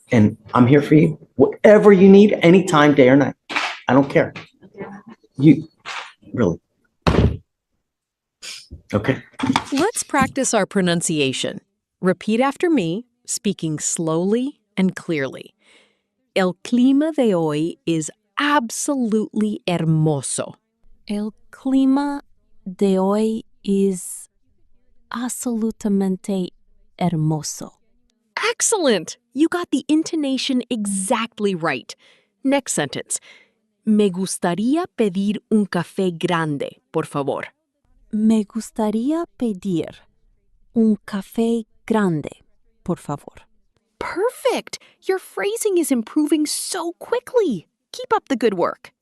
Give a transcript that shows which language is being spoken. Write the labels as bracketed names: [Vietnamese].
[English] And I'm here for you. Whatever you need, anytime, day or night. I don't care. You, really. Okay. Let's practice our pronunciation. Repeat after me, speaking slowly and clearly. [Spanish] El clima de hoy [English] is absolutely [Spanish] hermoso. El clima de hoy es absolutamente hermoso. [English] Excellent! You got the intonation exactly right. Next sentence. [Spanish] Me gustaría pedir un café grande, por favor. Me gustaría pedir un café grande, por favor. [English] Perfect! Your phrasing is improving so quickly. Keep up the good work.